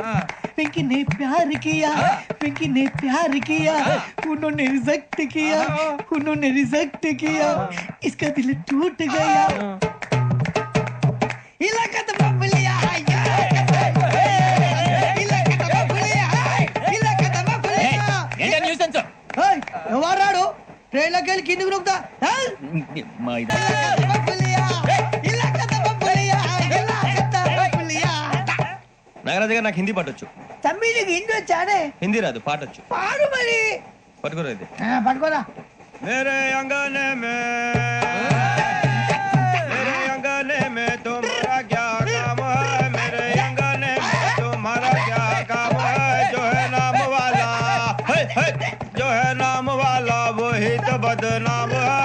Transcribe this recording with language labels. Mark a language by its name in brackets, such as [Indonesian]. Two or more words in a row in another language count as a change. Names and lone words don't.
[Hindi] पिंकी ने प्यार किया, पिंकी ने प्यार किया, उन्होंने रिजेक्ट किया, उन्होंने रिजेक्ट किया, इसका दिल टूट गया. इलाका तो बबलिया है, इलाका तो बबलिया है, इलाका तो बबलिया. [Telugu] ఏంటో న్యూసెన్స్. ఏయ్ ఎవరాడు ట్రైన్ లోకి వెళ్ళి కిందికి నొక్కుతా. [Hindi] ఇలాకా तो बबलिया, इलाका तो बबलिया. [Telugu] నాగరాజు గారు నాకు హిందీ పాటొచ్చు. తమ్మి నీకు హిందీ వచ్చానే? హిందీ రాదు, పాటొచ్చు. పాడు మరి. పట్టుకోరా ఇది. పట్టుకోరా. [Hindi] मेरे अंगने में मेरे अंगने में तुम्हारा क्या काम है? मेरे अंगने में तुम्हारा क्या काम है? जो है नाम वाला जो है नाम वाला वही तो बदनाम है.